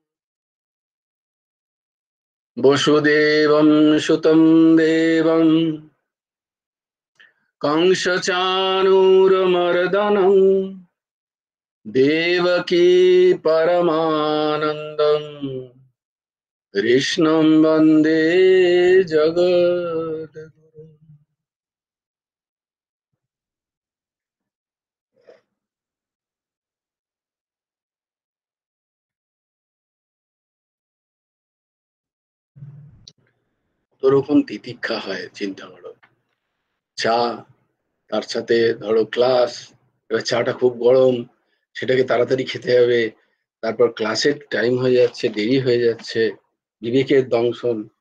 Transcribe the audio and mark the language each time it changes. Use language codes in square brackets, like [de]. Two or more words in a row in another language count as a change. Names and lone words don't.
[sa] वसुदेवं सुतं देवं कंसचाणूरमर्दनं देवकी परमानन्दं कृष्णं वन्दे जगद्गुरुम्। [bn] তোরকম তিতিক্ষা হয় চিন্তা করো। চা, তার সাথে ধরো ক্লাস, এবার চাটা খুব গরম, সেটাকে তাড়াতাড়ি খেতে হবে, তারপর ক্লাসের টাইম হয়ে যাচ্ছে, দেরি হয়ে যাচ্ছে, বিবেকের দংশন।